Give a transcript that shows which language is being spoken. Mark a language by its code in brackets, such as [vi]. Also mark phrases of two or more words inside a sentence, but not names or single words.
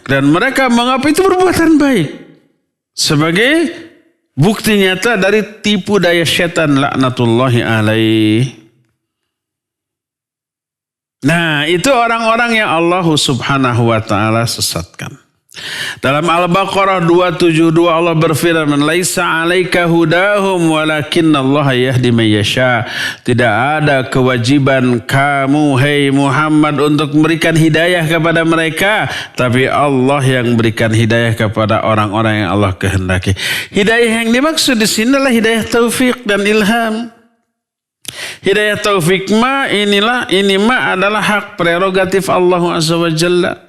[id] Dan mereka menganggap itu perbuatan baik. Sebagai bukti nyata dari tipu daya syaitan, [ar] لعنة الله عليه. [id] Nah, itu orang-orang yang Allah [ar] سبحانه وتعالى [id] sesatkan. Dalam Al-Baqarah 272 Allah berfirman, [ar] "ليس عليك هداهم ولكن الله يهدي من يشاء." [id] Tidak ada kewajiban kamu hai Muhammad untuk memberikan hidayah kepada mereka, tapi Allah yang berikan hidayah kepada orang-orang yang Allah kehendaki. Hidayah yang dimaksud di sini adalah hidayah taufik dan ilham. Hidayah taufik ini adalah hak prerogatif Allah [ar] عز وجل.